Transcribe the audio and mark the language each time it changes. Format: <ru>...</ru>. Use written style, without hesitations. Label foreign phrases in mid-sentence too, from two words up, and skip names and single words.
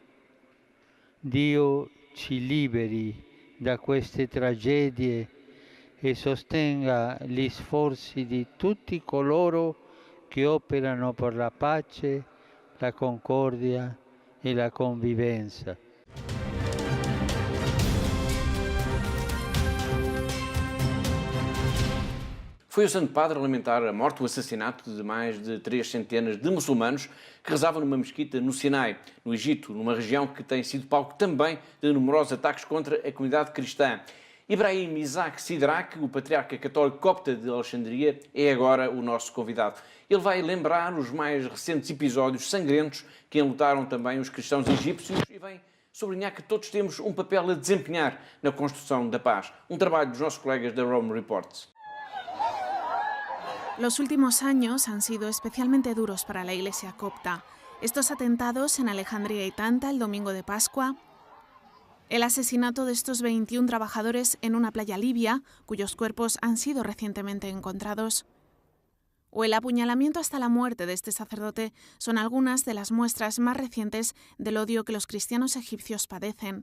<it>Dio ci liberi da queste tragedie e sostenga gli sforzi di tutti coloro che operano per la pace, la concordia e la convivenza.</it> <pt>Foi o Santo Padre a lamentar a morte, o assassinato de mais de 3 centenas de muçulmanos que rezavam numa mesquita no Sinai, no Egito, numa região que tem sido palco também de numerosos ataques contra a comunidade cristã. Ibrahim Isaac Sidrak, o patriarca católico copta de Alexandria, é agora o nosso convidado. Ele vai lembrar os mais recentes episódios sangrentos que enlutaram também os cristãos egípcios e vem sublinhar que todos temos um papel a desempenhar na construção da paz. Um trabalho dos nossos colegas da Rome Reports.</pt> <es>Los últimos años han sido especialmente duros para la Iglesia copta. Estos atentados en Alejandría y Tanta el domingo de Pascua, el asesinato de estos 21 trabajadores en una playa libia, cuyos cuerpos han sido recientemente encontrados, o el apuñalamiento hasta la muerte de este sacerdote son algunas de las muestras más recientes del odio que los cristianos egipcios padecen.</es>